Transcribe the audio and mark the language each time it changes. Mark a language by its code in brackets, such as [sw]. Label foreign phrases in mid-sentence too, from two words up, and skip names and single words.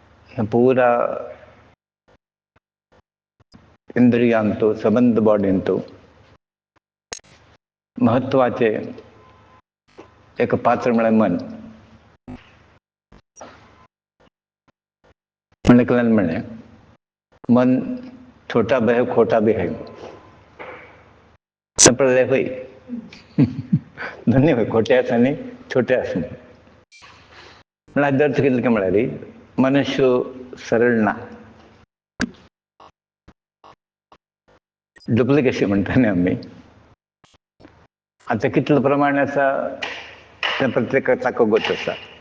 [kok] हे पुरा इंद्रियांतो संबंध बॉडींतो महत्वाचे एक पात्र म्हळ्यार मन. म्हणे [hi] मन छोटा भी है खोटा भी है. [kok] संप्रदाय होई दोन्ही होय, खोटे आसा आनी छोटे आसा. म्हळ्यार अर्थ कितले म्हळ्यार मनुष्य सरळ ना, डुप्लिकेसी म्हणटा न्ही आमी. आता कितलं प्रमाण आसा तें प्रत्येकाचा गोच आसा.